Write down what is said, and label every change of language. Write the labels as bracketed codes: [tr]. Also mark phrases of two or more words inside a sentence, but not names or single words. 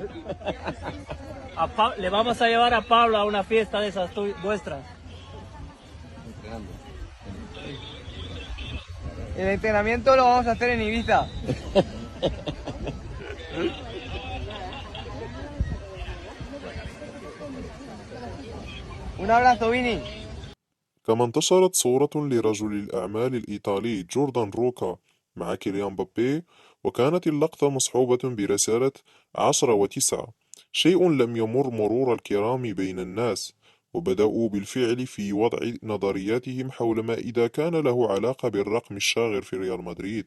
[es] Le vamos a llevar a Pablo a una fiesta de esas vuestras. El entrenamiento lo vamos a hacer en Ibiza. Un abrazo, Vini. [ar] كما انتشرت صورة لرجل الأعمال الإيطالي جوردان روكا مع كيليان مبابي، وكانت اللقطة مصحوبة برسالة 10 و9، شيء لم يمر مرور الكرام بين الناس، وبدأوا بالفعل في وضع نظرياتهم حول ما إذا كان له علاقة بالرقم الشاغر في ريال مدريد.